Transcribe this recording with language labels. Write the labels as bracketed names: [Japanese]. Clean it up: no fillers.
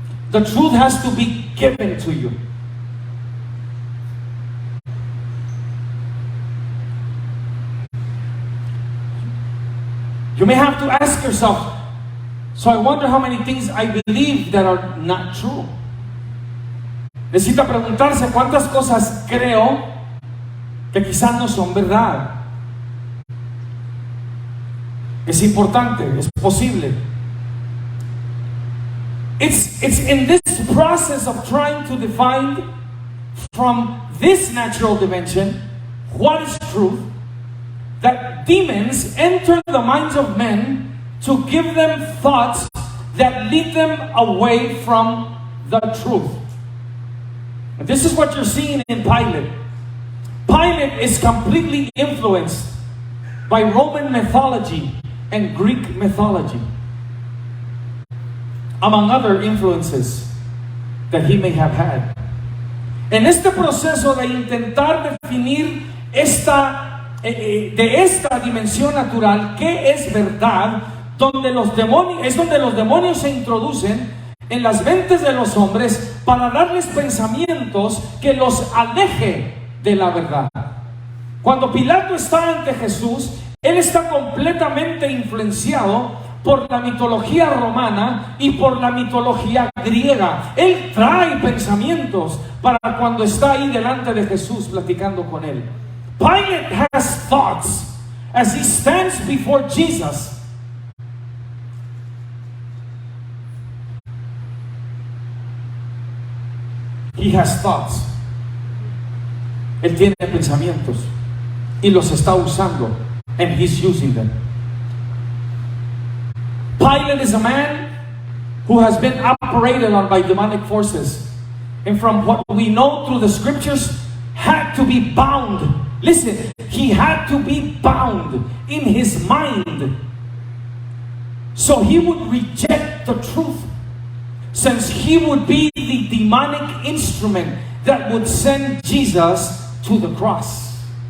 [English] The truth has to be given to you. You may have to ask yourself, so I wonder how many things I believe that are not true. [Spanish] Necesita preguntarse cuántas cosas creo que quizás no son verdad. Es importante, es posible. [English] It's in this process of trying to define from this natural dimension what is truth that demons enter the minds of men to give them thoughts that lead them away from the truth. And this is what you're seeing in Pilate. Pilate is completely influenced by Roman mythology and Greek mythology, among other influences that he may have had. [Spanish] En este proceso de intentar definir de esta dimensión natural, ¿qué es verdad? Donde los demonios se introducen en las mentes de los hombres para darles pensamientos que los aleje de la verdad. Cuando Pilato está ante Jesús, él está completamente influenciado por la mitología romana y por la mitología griega. Él trae pensamientos para cuando está ahí delante de Jesús platicando con él. [English] Pilate has thoughts as he stands before Jesus. He has thoughts. [Spanish] Él tiene pensamientos y los está usando, [English] and he's using them. Pilate is a man who has been operated on by demonic forces, and from what we know through the scriptures, had to be bound. Listen, he had to be bound in his mind, so he would reject the truth, since he would be the demonic instrument that would send Jesus to the cross.